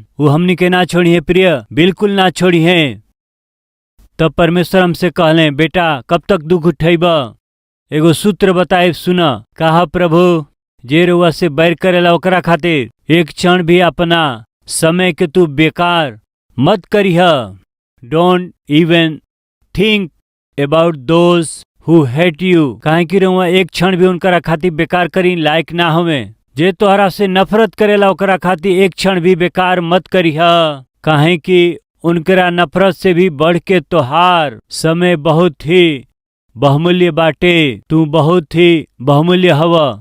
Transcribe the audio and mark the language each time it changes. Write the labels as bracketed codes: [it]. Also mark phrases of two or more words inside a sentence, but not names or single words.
[bho] वो हमनी के ना छोड़ी है प्रिय बिल्कुल ना छोड़ी है। तब परमेश्वर हमसे कहले बेटा कब तक दुख उठेब। एगो सूत्र बताए सुन कहा प्रभु जे रउआ से बैर करेला ओकरा खातिर एक क्षण भी अपना समय के तू बेकार मत करिह। [en] Don't even think about those who hate you. [bho] काहे कि रउआ एक क्षण भी उनकरा खातिर बेकार करी लायक ना होवे। जे तोहरा से नफरत करेला ओकरा खातिर एक क्षण भी बेकार मत करिह। काहे कि उनकरा नफरत से भी बढ़ के तोहार समय बहुत ही बहुमूल्य बाटे। तू बहुत ही बहुमूल्य हवा।